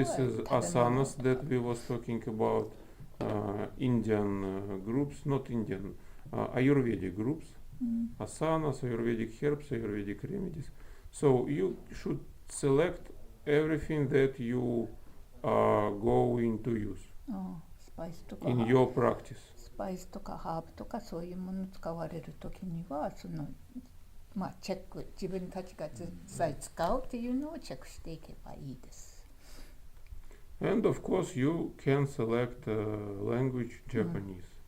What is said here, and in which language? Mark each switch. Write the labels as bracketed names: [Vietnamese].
[English] This is asanas that we was talking about, Indian groups, not Indian, Ayurvedic groups. Asanas, Ayurvedic herbs, Ayurvedic remedies. So you should select everything that you are going to use [Japanese] スパイスとか [English] in your practice. [Japanese] スパイスとかハーブとかそういうものを使われるときにはチェック、自分たちが実際使うっていうのをチェックしていけばいいです。 [English] And of course you can select language Japanese.